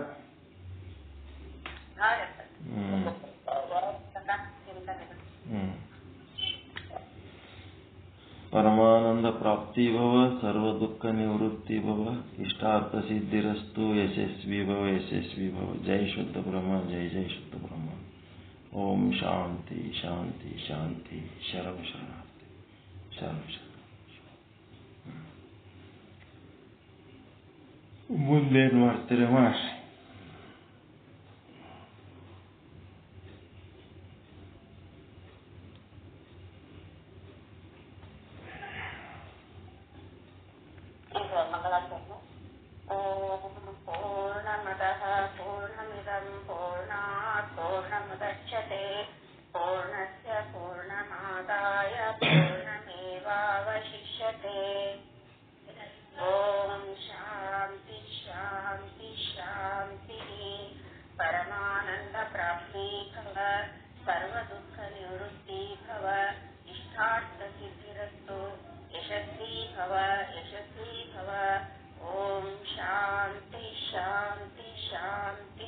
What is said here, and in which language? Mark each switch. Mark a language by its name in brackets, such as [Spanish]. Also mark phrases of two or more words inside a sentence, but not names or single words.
[Sanskrit] ಪರಮಾನಂದ ಪ್ರಾಪ್ತಿ ಭವ, ಸರ್ವ ದುಃಖ ನಿವೃತ್ತಿ ಭವ, ಇಷ್ಟಾರ್ಥ ಸಿದ್ಧಿರಸ್ತು, ಯಶಸ್ವಿ ಭವ, ಯಶಸ್ವಿ ಭವ. ಜೈ ಶುದ್ಧ ಬ್ರಹ್ಮ, ಜೈ ಜೈ ಶುದ್ಧ ಬ್ರಹ್ಮ. ಓಂ ಶಾಂತಿ ಶಾಂತಿ ಶಾಂತಿ. [Kannada] ಶರಣ ಶರಣಾರ್ಥಿ, ಶರಣ ಶರಣ. ಮುಂದೇನು ಮಾಡ್ತೀರಿ ಮಾಡ್ರಿ. [Sanskrit] ಪೂರ್ಣಮದಃ ಪೂರ್ಣಮಿದಂ ಪೂರ್ಣಾತ್ ಪೂರ್ಣಮುದಚ್ಯತೆ ಪೂರ್ಣಸ್ಯ ಪೂರ್ಣಮಾದಾಯ ಪೂರ್ಣಮೇವಾವಶಿಷ್ಯತೆ. ಓಂ ಶಾಂತಿ ಶಾಂತಿ ಶಾಂತಿ. ಪರಮಾನಂದ ಪ್ರಾಪ್ತಿ ಭವ, ಸರ್ವ ದುಃಖ ನಿವೃತ್ತಿ ಭವ, ಇಷ್ಟಾರ್ಥ ಸಿದ್ಧಿರಸ್ತು, ಯಶಸ್ವಿ ಭವ, ಯಶಸ್ವಿ ಭವ. ಓಂ ಶಾಂತಿ ಶಾಂತಿ ಶಾಂತಿ.